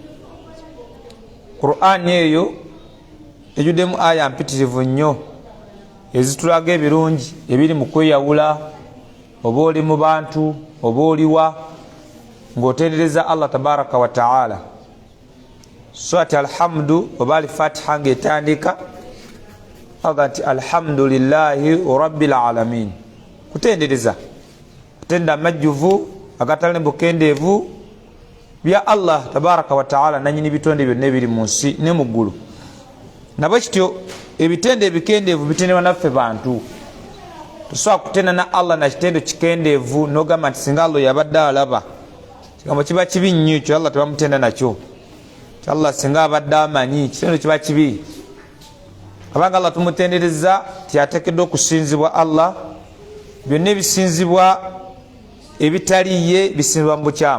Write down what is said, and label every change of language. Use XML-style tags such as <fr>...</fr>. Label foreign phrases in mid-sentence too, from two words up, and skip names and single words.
<lg>Qur'an eyo ejjuddemu aya mpitirivu nnyo ezitulaga ebirungi ebiri mu kweyawula, oba oli mu bantu oba oliwa ng'otendereza Allah</lg> <ar>تبارك وتعالى.</ar> <lg>Surati alhamdu oba alifatiha ng'etandika aga nti</lg> <ar>الحمد لله رب العالمين.</ar> <lg>Kutendereza, kutenda amajjuvu agatali bukendeevu bya Allah</lg> <ar>تبارك وتعالى</ar> <lg>nanyini bitonde byonna ebiri mu nsi ne mu ggulu. Nabwe kityo ebitende ebikendeevu bitendebwa naffe bantu. Tosobola kutenda na Allah na kitendo kikendeevu n'ogamba nti singa Allah yabadde alaba. Kigambo kiba kibi nnyo ekyo, Allah tebamutenda nakyo. Allah singa abadde amanyi kitendo kiba kibi. Abanga Allah tumutendereza tiyateekeddwa okusinzibwa Allah. Byonna ebisinzibwa ebitaliye bisinzibwa mu bukyamu.</lg>